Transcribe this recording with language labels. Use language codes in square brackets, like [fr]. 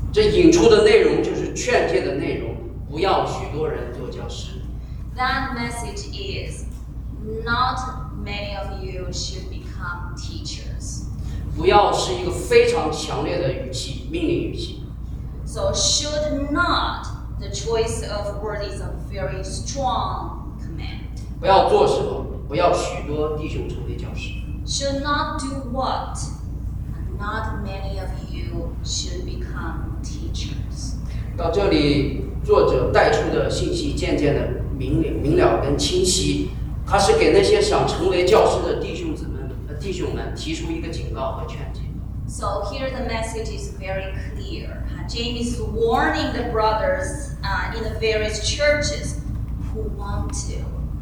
[zh] 这引出的内容就是劝诫的内容，不要许多人做教师。 [en] That message is, not many of you should become teachers. [zh] 不要是一个非常强烈的语气，命令语气。 [en] So should not, the choice of word is a very strong command. [zh] 不要做什么，不要许多弟兄成为教师。 [en] Should not do what? Not many of you should become teachers. [zh] 到这里，作者带出的信息渐渐的明了跟清晰，他是给那些想成为教师的弟兄们提出一个警告和劝诫。 [en] So here the message is very clear. James is warning the brothers in the various churches who want to.